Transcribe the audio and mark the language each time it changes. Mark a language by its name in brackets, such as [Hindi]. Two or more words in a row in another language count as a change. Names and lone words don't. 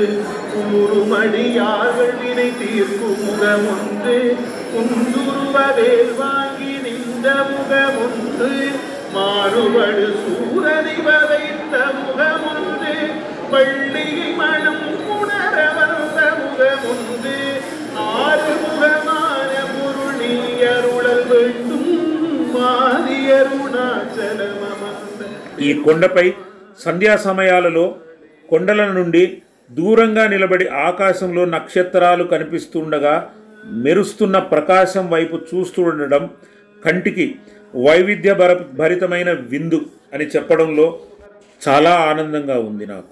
[Tamil] கூறுமடியார்கள் வினை தீர்க்கும் முகமுன்று குந்துருவவேல் வாங்கி நின்ற முகமுன்று மாறுபடு சூரனை வதைத்த முகமுன்று பள்ளியை மனம் உணர வந்த முகமுன்று ஆறு முகமான பொருளியருளல் வேண்டும். [Telugu] ఈ కొండపై సంధ్యా సమయాలలో కొండల నుండి దూరంగా నిలబడి ఆకాశంలో నక్షత్రాలు కనిపిస్తుండగా మెరుస్తున్న ప్రకాశం వైపు చూస్తూ ఉండడం కంటికి వైవిధ్య భరితమైన విందు అని చెప్పడంలో చాలా ఆనందంగా ఉంది నాకు.